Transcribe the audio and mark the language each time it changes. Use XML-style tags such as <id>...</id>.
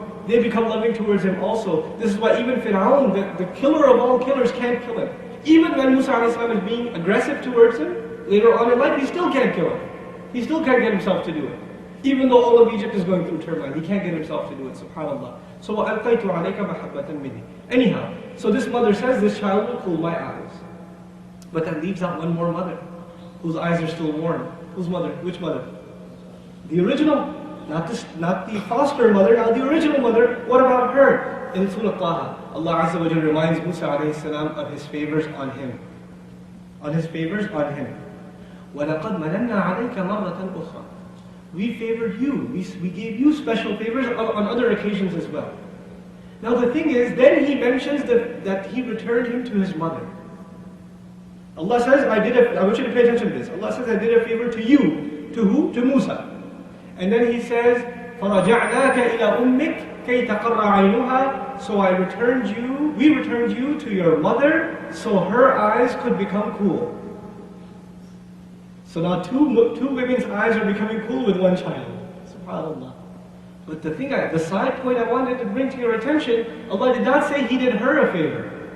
<en>They become loving towards him also. This is why even Fir'aun, the killer of all killers, can't kill him. Even when Musa alayhi salam is being aggressive towards him, later on in life, he still can't kill him. He still can't get himself to do it. Even though all of Egypt is going through turmoil, he can't get himself to do it, subhanAllah.</en> <ar>So, وَأَلْقَيْتُ عَلَيْكَ مَحَبَّةً مِنِّي.</ar> <en>Anyhow, so this mother says, this child will cool my eyes. But that leaves out one more mother, whose eyes are still warm. Whose mother? Which mother? The original. Not the foster mother, now the original mother. What about her? In Surah Taha, Allah Azza wa Jalla reminds Musa alayhi salam of his favors on him. On his favors on him.</en> <ar>وَلَقَدْ مَنَنَّا عَلَيْكَ مَرَّةً أُخْرَى.</ar> <en>We favored you. We gave you special favors on other occasions as well. Now the thing is, then he mentions that he returned him to his mother. Allah says, I want you to pay attention to this. Allah says, I did a favor to you. To who? To Musa. And then he says,</en> <ar>فَرَجَعْنَاكَ إِلَى أُمِّكَ كَيْ تَقَرَّ عَيْنُهَا.</ar> <en>So we returned you to your mother, so her eyes could become cool. So now two women's eyes are becoming cool with one child. SubhanAllah. But the side point I wanted to bring to your attention, Allah did not say He did her a favor.</en>